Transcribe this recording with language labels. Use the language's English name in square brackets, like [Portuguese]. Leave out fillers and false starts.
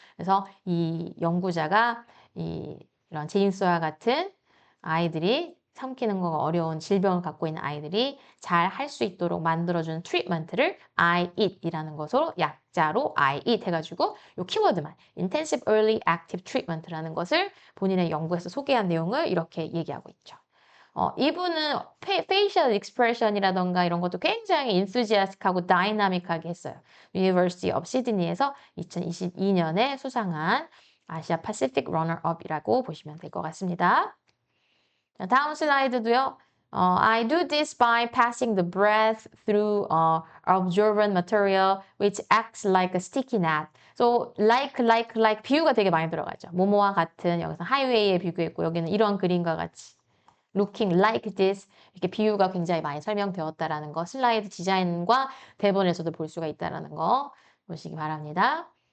[Korean] 그래서 이 연구자가 이런 제임스와 같은 아이들이 삼키는 거가 어려운 질병을 갖고 있는 아이들이 잘 할 수 있도록 만들어주는 트리트먼트를 IEAT이라는 것으로 약자로 IEAT 해가지고 이 키워드만 Intensive Early Active Treatment라는 것을 본인의 연구에서 소개한 내용을 이렇게 얘기하고 있죠. 이분은 facial expression이라던가 이런 것도 굉장히 enthusiastic하고 다이나믹하게 했어요. University of Sydney에서 2022년에 수상한 아시아 Pacific Runner-up이라고 보시면 될 것 같습니다. 자, 다음 슬라이드도요. [English] I do this by passing the breath through absorbent material which acts like a sticky gnat. So like [Korean] 비유가 되게 많이 들어가죠. 모모와 같은 여기서 하이웨이에 비교했고 여기는 이런 그림과 같이 [English] looking like this [Korean] 이렇게 비유가 굉장히 많이 설명되었다라는 거 슬라이드 디자인과 대본에서도 볼 수가 있다라는 거 보시기 바랍니다.